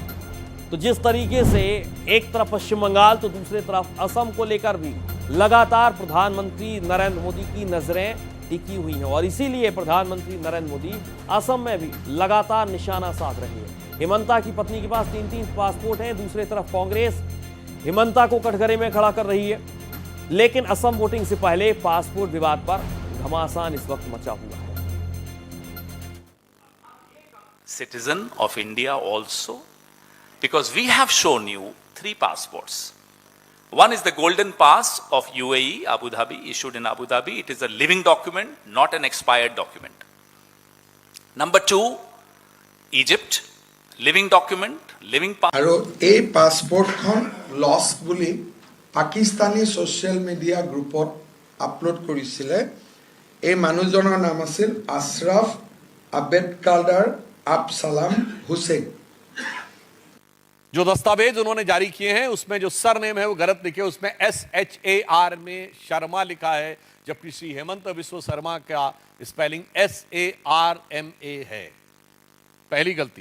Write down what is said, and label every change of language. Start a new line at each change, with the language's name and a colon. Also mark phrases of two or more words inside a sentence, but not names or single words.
Hindi: तो जिस तरीके से एक तरफ पश्चिम बंगाल तो दूसरी तरफ असम को लेकर भी लगातार प्रधानमंत्री नरेंद्र मोदी की नजरें टिकी हुई हैं और इसीलिए प्रधानमंत्री नरेंद्र मोदी असम में भी लगातार निशाना साध रहे हैं। हेमंता की पत्नी के पास तीन पासपोर्ट हैं, दूसरी तरफ कांग्रेस हेमंता को कटघरे में खड़ा कर रही है। लेकिन असम वोटिंग से पहले पासपोर्ट विवाद पर घमासान इस वक्त मचा हुआ है।
English: Citizen of India also, because we have shown you 3 passports. One is the golden pass of UAE, Abu Dhabi, issued in Abu Dhabi. It is a living document, not an expired document. Number 2, Egypt, living document, living pass.
Assamese: আৰু এই পাছপোৰ্টখন লছ বুলি পাকিস্তানী ছ'চিয়েল মিডিয়া গ্ৰুপত আপলোড কৰিছিলে। এই মানুহজনৰ নাম আছিল আশৰাফ আবেদকাল্ডাৰ আবসালাম हुसैन।
Hindi: जो दस्तावेज उन्होंने जारी किए हैं उसमें जो सरनेम है वो गलत लिखे, उसमें SHAR में शर्मा लिखा है, जबकि श्री हेमंत बिस्वा शर्मा का स्पेलिंग SARMA है। पहली गलती।